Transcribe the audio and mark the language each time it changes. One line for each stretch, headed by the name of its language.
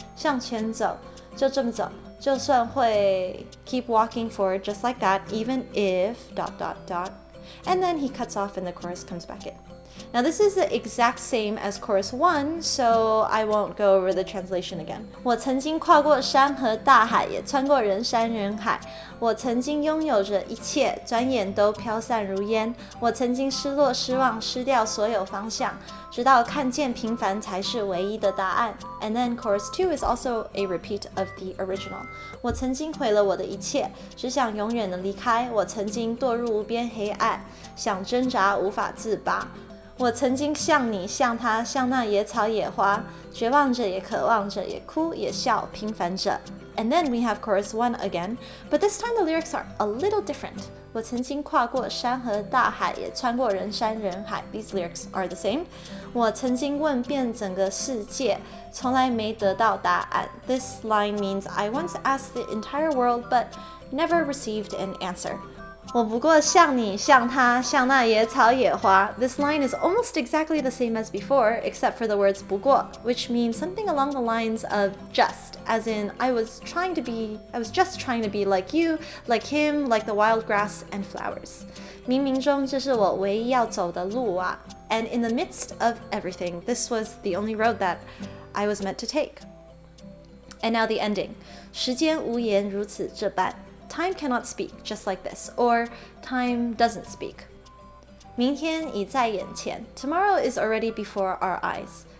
Chinese: 向前走就這麼走就算會
English: Keep walking forward just like that, even if ... And then he cuts off and the chorus comes back in. Now this is the exact same as chorus 1, so I won't go over the translation again.
Chinese: 我曾經跨過山和大海也穿過人山人海我曾經擁有着一切轉眼都飄散如煙我曾經失落失望失掉所有方向直到看見平凡才是唯一的答案
English: And then chorus 2 is also a repeat of the original.
Chinese: 我曾經毀了我的一切只想永遠的離開我曾經墮入無邊黑暗想掙扎無法自拔我曾经像你，像他，像那野草野花，绝望着，也渴望着，也哭也笑，平凡着。
English: And then we have chorus 1 again, but this time the lyrics are a little different.
Chinese: 我曾经跨过山河大海，也穿过人山人海。
English: These lyrics are the same.
Chinese: 我曾经问遍整个世界，从来没得到答案。
English: This line means I once asked the entire world, but never received an answer.
Chinese: 我不过像你，像他，像那野草野花。
English: This line is almost exactly the same as before, except for the words 不过, which means something along the lines of just, as in I was just trying to be like you, like him, like the wild grass and flowers.
Chinese: 冥冥中这是我唯一要走的路啊。
English: And in the midst of everything, this was the only road that I was meant to take. And now the ending.
Chinese: 时间无言如此这般。
English: Time cannot speak just like this, or time doesn't speak.
Chinese: 明天已在眼前
English: Tomorrow is already before our eyes.